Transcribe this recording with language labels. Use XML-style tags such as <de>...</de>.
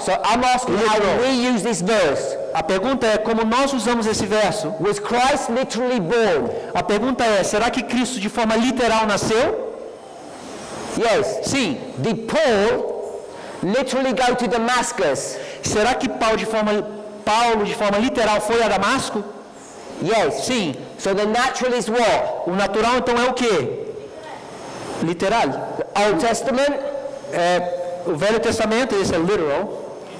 <en>So I'm asking how we use this verse.</en> <pt>A pergunta é como nós usamos esse verso.</pt> <en>Was Christ literally born?</en> <pt>A pergunta é, será que Cristo de forma literal nasceu?</pt> <en>Yes.</en> <pt>Sim.</pt> <en>Did Paul literally go to Damascus?</en> <pt>Será que Paulo de forma literal foi a Damasco?</pt> <en>Yes.</en> <pt>Sim.</pt> <en>So the natural is what?</en> <pt>O natural então é o quê? Literal.</pt> <en>The Old Testament</en> <pt>O Velho Testamento, esse é literal.</pt>